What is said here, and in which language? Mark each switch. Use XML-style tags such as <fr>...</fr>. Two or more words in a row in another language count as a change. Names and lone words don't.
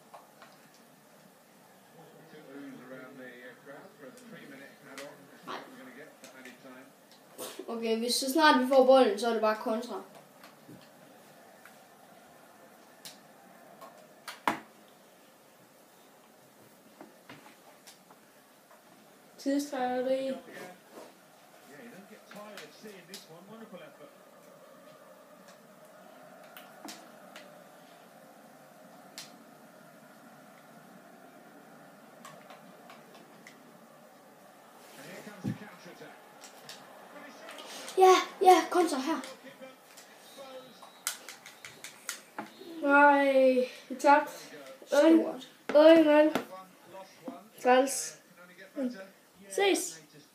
<da>Okay, hvis så snart vi får bolden, så er det bare kontra. Tidstrækkeri.</da> <en>Yeah, you don't get tired of seeing this one. Wonderful effort. And here comes the counter-attack.</en> <da>Ja, kontra her. Nej, det er tabt. Stort. Øj, mand. Træls. Ses.</da>